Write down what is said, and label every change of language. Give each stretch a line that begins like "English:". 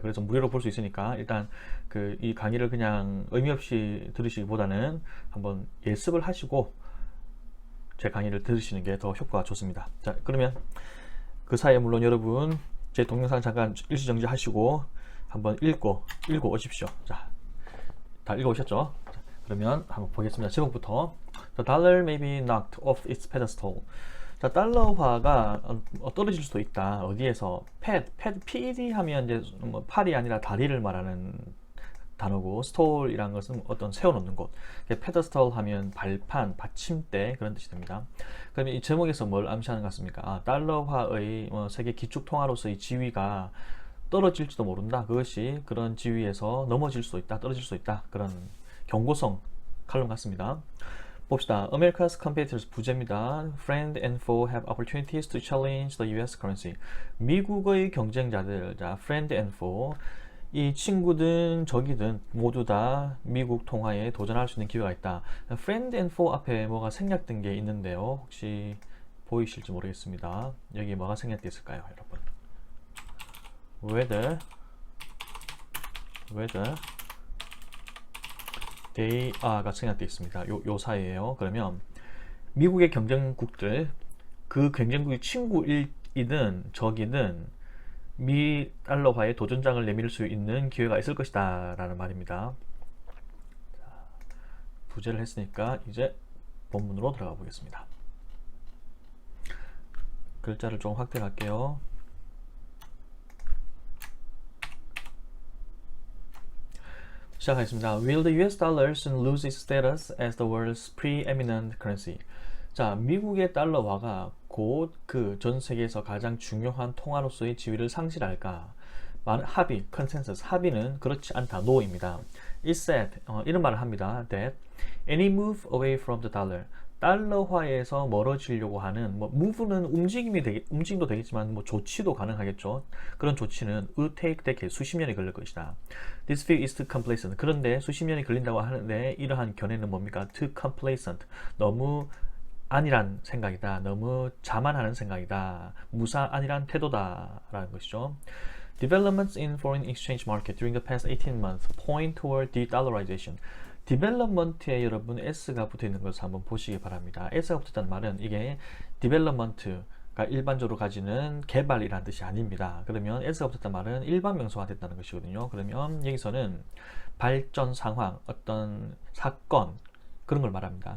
Korean: 그래서 무료로 볼 수 있으니까 일단 그 이 강의를 그냥 의미 없이 들으시기보다는 한번 예습을 하시고 제 강의를 들으시는 게 더 효과가 좋습니다. 자, 그러면 그 사이에 물론 여러분 제 동영상 잠깐 일시정지 하시고 한번 읽고 오십시오. 자, 다 읽어오셨죠? 자, 그러면 한번 보겠습니다. 제목부터.
English: The dollar may be knocked off its pedestal.
Korean: 자, 달러화가 떨어질 수도 있다. 어디에서? PED 하면 이제 뭐 팔이 아니라 다리를 말하는 단어고, 스톨이라는 것은 어떤 세워놓는 곳. 페더스톨 하면 발판, 받침대 그런 뜻이 됩니다. 그러면 이 제목에서 뭘 암시하는 것 같습니까? 달러화의 세계 기축통화로서의 지위가 떨어질지도 모른다. 그것이 그런 지위에서 넘어질 수도 있다. 떨어질 수도 있다. 그런 경고성 칼럼 같습니다. 봅시다.
English: America's competitors
Korean: 부제입니다.
English: Friend and foe have opportunities to challenge the US currency.
Korean: 미국의 경쟁자들, 자,
English: friend and foe,
Korean: 이 친구든 적이든 모두 다 미국 통화에 도전할 수 있는 기회가 있다. friend and foe 앞에 뭐가 생략된 게 있는데요. 혹시 보이실지 모르겠습니다. 여기 뭐가 생략되어 있을까요, 여러분?
English: whether they are
Korean: 가 생략되어 있습니다. 요 사이에요. 그러면 미국의 경쟁국들, 그 경쟁국이 친구이든 적이든 미 달러화에 도전장을 내밀 수 있는 기회가 있을 것이다 라는 말입니다. 자, 부제를 했으니까 이제 본문으로 들어가 보겠습니다. 글자를 좀 확대할게요. 시작하겠습니다.
English: Will the US dollar soon lose its status as the world's preeminent currency?
Korean: 자, 미국의 달러화가 곧 그 전 세계에서 가장 중요한 통화로서의 지위를 상실할까? 합의, consensus, 합의는 그렇지 않다, no입니다.
English: It said,
Korean: 이런 말을 합니다.
English: That any move away from the dollar,
Korean: 달러화에서 멀어지려고 하는 move는 움직임도 되겠지만 조치도 가능하겠죠. 그런 조치는
English: would take decades,
Korean: 수십 년이 걸릴 것이다.
English: This view is too complacent.
Korean: 그런데 수십 년이 걸린다고 하는데 이러한 견해는 뭡니까?
English: Too complacent.
Korean: 너무 안일한 생각이다. 너무 자만하는 생각이다. 안일한 태도다 라는 것이죠.
English: Developments in foreign exchange market during the past 18 months point toward de-dollarization.
Korean: development에 여러분 S가 붙어 있는 것을 한번 보시기 바랍니다. S가 붙었다는 말은 이게 development가 일반적으로 가지는 개발이라는 뜻이 아닙니다. 그러면 S가 붙었다는 말은 일반 명사가 됐다는 것이거든요. 그러면 여기서는 발전 상황, 어떤 사건 그런 걸 말합니다.